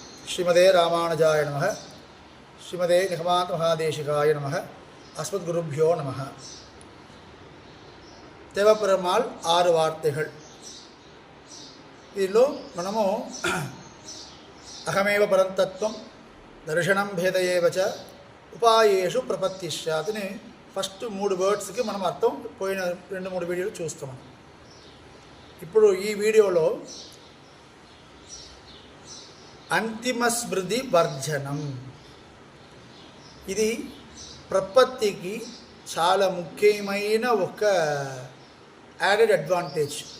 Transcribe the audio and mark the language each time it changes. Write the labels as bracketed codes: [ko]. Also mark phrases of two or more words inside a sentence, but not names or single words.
[sa] श्रीमदे रामानुजाय नमः श्रीमदे निगमान्त महादेशिकाय नमः अस्मद्गुरुभ्यो नमः தேவப்பெருமாள் 6 வார்த்தைகள். [te] దీనిలో మనము అహమేవ పరంతత్వం దర్శనం భేదయేవచ ఉపాయేషు ప్రపత్తిశ్చాతని [en] first 3 words [te] మనం అర్థం పోయిన 2-3 వీడియోలు చూస్తాం. ఇప్పుడు ఈ వీడియోలో అంతిమ స్మృతి వర్జనం, ఇది ప్రపత్తికి చాలా ముఖ్యమైన ఒక [en] added advantage.